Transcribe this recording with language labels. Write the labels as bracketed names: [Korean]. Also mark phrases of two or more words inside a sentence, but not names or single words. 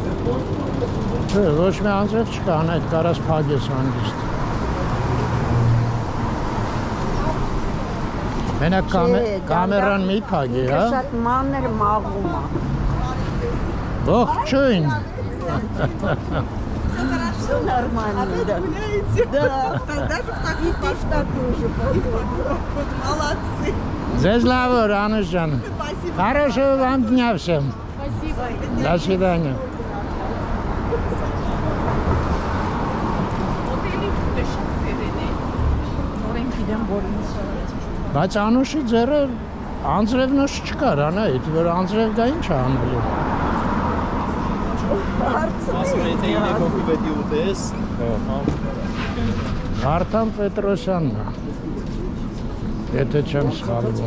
[Armenian] Չէ, ոչ մի անձրև չկա, այդ կարաս փակես հանգիստ։ Մենակ կամերան մի փակի, հա։ Շատ մանր մաղում է։ Ողջույն։ [Russian] Всё нормально, да. Да, и ты в такую же погоду. Молодцы. [Armenian] Ձեզ լավ օր, Անուշ ջան։ [Russian] Хорошего вам дня всем. Спасибо. До свидания. [Armenian] Օտելի շատ ֆերեն է։ Նորեն գիտեմ, որ ինձ Բայց Անուշի ձեռը անձրևնոց չկար, անայդ, որ անձրև դա ինչ է անելու։ Վարդան Պետրոսյանն է, եթե չեմ սխալվում։